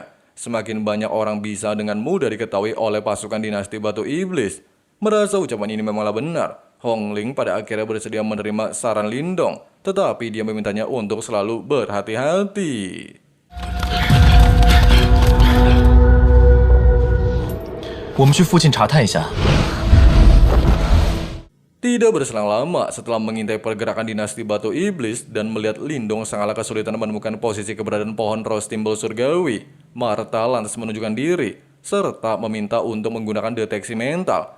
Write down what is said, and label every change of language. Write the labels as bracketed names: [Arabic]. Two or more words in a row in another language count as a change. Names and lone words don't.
[Indonesian] Semakin banyak orang bisa dengan mudah diketahui oleh pasukan dinasti Batu Iblis. Merasa ucapan ini memanglah benar, Hongling pada akhirnya bersedia menerima saran Lindong, tetapi dia memintanya untuk selalu berhati-hati. [Chinese] 我们去附近查探一下。 [Indonesian] Tidak berselang lama setelah mengintai pergerakan dinasti Batu Iblis dan melihat Lindong sangatlah kesulitan menemukan posisi keberadaan pohon roh simbol surgawi, Martha lantas menunjukkan diri serta meminta untuk menggunakan deteksi mental.